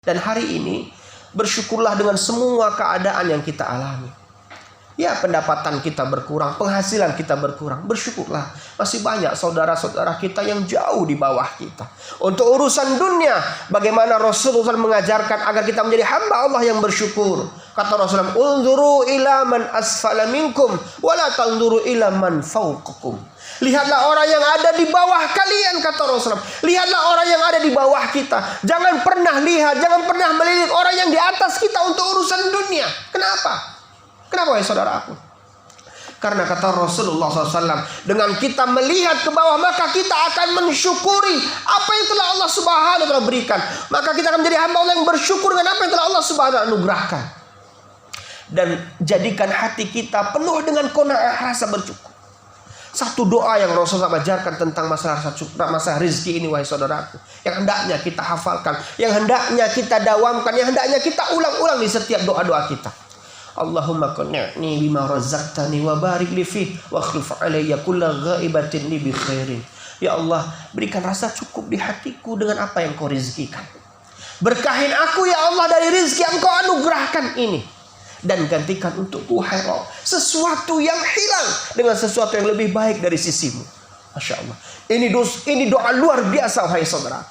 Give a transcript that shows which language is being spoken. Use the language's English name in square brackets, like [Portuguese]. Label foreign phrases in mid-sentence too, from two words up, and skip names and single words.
[Indonesian] Dan hari ini bersyukurlah dengan semua keadaan yang kita alami. Ya, pendapatan kita berkurang, penghasilan kita berkurang, bersyukurlah. Masih banyak saudara-saudara kita yang jauh di bawah kita. Untuk urusan dunia, bagaimana Rasulullah mengajarkan agar kita menjadi hamba Allah yang bersyukur. Kata Rasulullah, [Arabic] "انظروا إلى من أسفل منكم ولا تنظروا إلى من فوقكم." [Indonesian] Lihatlah orang yang ada di bawah kalian, kata Rasulullah. Lihatlah orang yang ada di bawah kita. Jangan pernah lihat, jangan pernah melihat orang yang di atas kita untuk urusan dunia. Kenapa? Kenapa ya saudaraku? Karena kata Rasulullah SAW, dengan kita melihat ke bawah, maka kita akan mensyukuri apa yang telah Allah [Arabic] سبحانه وتعالى [Indonesian] berikan. Maka kita akan menjadi hamba Allah yang bersyukur dengan apa yang telah Allah [Arabic] سبحانه وتعالى [Indonesian] anugerahkan. Dan jadikan hati kita penuh dengan qanaah, rasa bersyukur. Satu doa yang Rasulullah ajarkan tentang masalah rezeki ini, wahai saudaraku, yang hendaknya kita hafalkan, yang hendaknya kita dawamkan, yang hendaknya kita ulang-ulang di setiap doa-doa kita. [Arabic] اللهم قنعني بما رزقتني وبارك لي في واخلف علي كل غائبة لي بخير. [Indonesian] Ya Allah, berikan rasa cukup di hatiku dengan apa yang kau rezekikan. Berkahin aku ya Allah dari rezeki yang kau anugerahkan ini. Dan gantikan untukku wahai Rabb sesuatu yang hilang dengan sesuatu yang lebih baik dari sisimu. [Arabic] ما شاء الله. [Indonesian] Ini doa luar biasa wahai saudaraku.